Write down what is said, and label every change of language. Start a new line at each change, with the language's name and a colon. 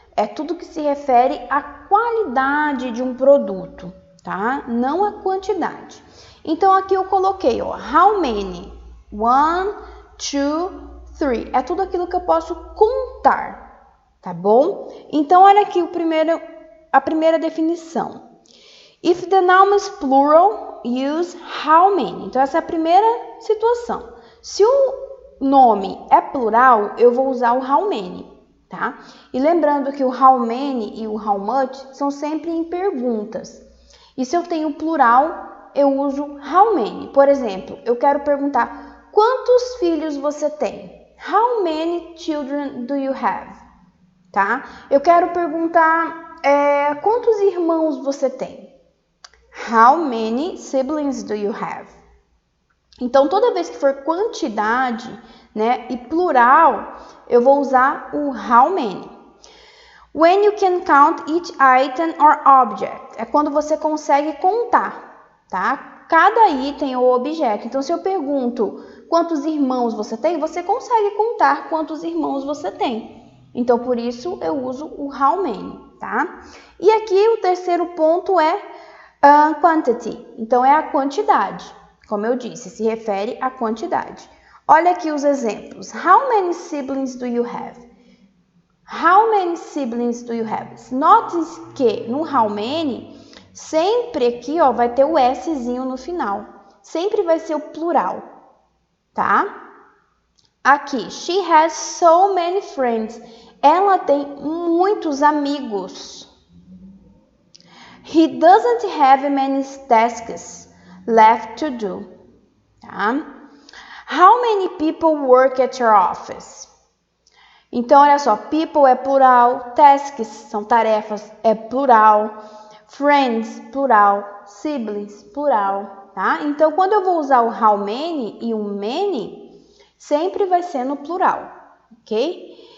Portuguese: É tudo que se refere à qualidade de um produto, tá? Não a quantidade. Então, aqui eu coloquei, ó, how many? 1, 2, 3. É tudo aquilo que eu posso contar, tá bom? Então, olha aqui a primeira definição.
English: If the noun is plural, use how many.
Portuguese: Então, essa é a primeira situação. Se o nome é plural, eu vou usar o how many, tá? E lembrando que o how many e o how much são sempre em perguntas. E se eu tenho plural, eu uso how many. Por exemplo, eu quero perguntar: quantos filhos você tem?
English: How many children do you have?
Portuguese: Tá? Eu quero perguntar, quantos irmãos você tem?
English: How many siblings do you have?
Portuguese: Então, toda vez que for quantidade, né, e plural, eu vou usar o how many.
English: When you can count each item or object.
Portuguese: É quando você consegue contar, tá? Cada item ou objeto. Então, se eu pergunto quantos irmãos você tem, você consegue contar quantos irmãos você tem. Então, por isso, eu uso o how many, tá? E aqui, o terceiro ponto é quantity. Então, é a quantidade. Como eu disse, se refere à quantidade. Olha aqui os exemplos.
English: How many siblings do you have? How many siblings do you have?
Portuguese: Note que no how many, sempre aqui, ó, vai ter o Szinho no final. Sempre vai ser o plural, tá? Aqui,
English: she has so many friends.
Portuguese: Ela tem muitos amigos.
English: He doesn't have many tasks left to do, tá? How many people work at your office?
Portuguese: Então, olha só, people é plural, tasks são tarefas, é plural, friends, plural, siblings, plural, tá? Então, quando eu vou usar o how many e o many, sempre vai ser no plural, ok?